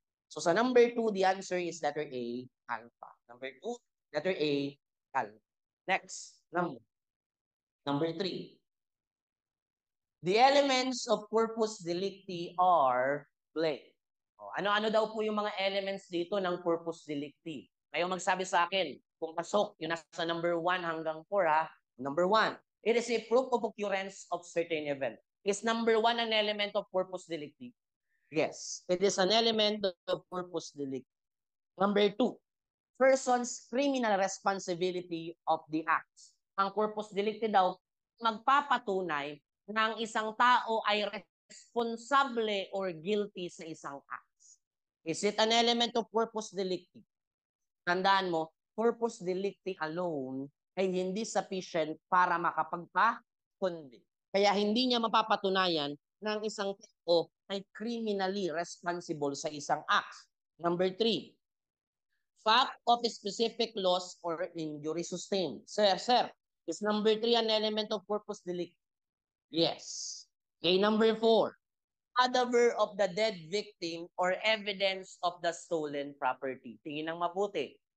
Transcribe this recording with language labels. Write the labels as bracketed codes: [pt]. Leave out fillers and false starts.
[en] So, sa number 2, the answer is letter A, alpha. Number 2, letter A, alpha. Next, number 3. The elements of corpus delicti are blank. [tl] Ano-ano daw po yung mga elements dito ng corpus delicti? Kayo magsabi sa akin, kung pasok, yung nasa number 1 hanggang 4 ha. [en] Number 1, it is a proof of occurrence of certain event. Is number 1 an element of corpus delicti? Yes, it is an element of corpus delicti. Number 2, person's criminal responsibility of the acts. [tl] Ang corpus delicti daw, magpapatunay ng isang tao ay responsable or guilty sa isang acts. [en] Is it an element of corpus delicti? [tl] Tandaan mo, [en] corpus delicti alone ay hindi sufficient para makapagpa-convict. [tl] Kaya hindi niya mapapatunayan na ang isang tao ay criminally responsible sa isang act. [en] Number 3, fact of specific loss or injury sustained. Sir, is number 3 an element of corpus delicti? Yes. Okay, number 4, cadaver of the dead victim or evidence of the stolen property. [tl] Tingin ng mabuti.